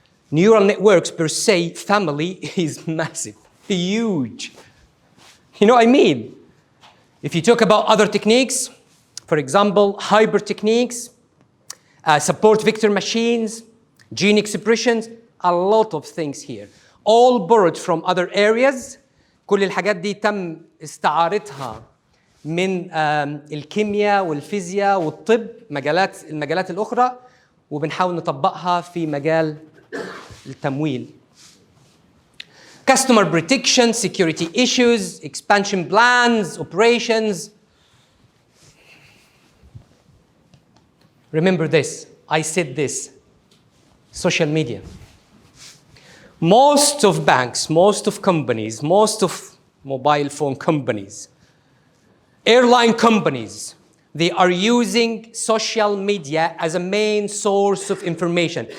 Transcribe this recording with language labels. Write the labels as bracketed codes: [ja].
[en] Neural networks per se, family is massive, huge. You know what I mean? If you talk about other techniques, for example, hyper techniques, support vector machines, gene expressions, a lot of things here, all borrowed from other areas. [ar] كل الحاجات دي تم استعارتها من الكيمياء والفيزياء والطب، المجالات الأخرى، وبنحاول نطبقها في مجال التمويل. [en] Customer protection, security issues, expansion plans, operations. Remember this, I said this, social media. Most of banks, most of companies, most of mobile phone companies, airline companies, they are using social media as a main source of information.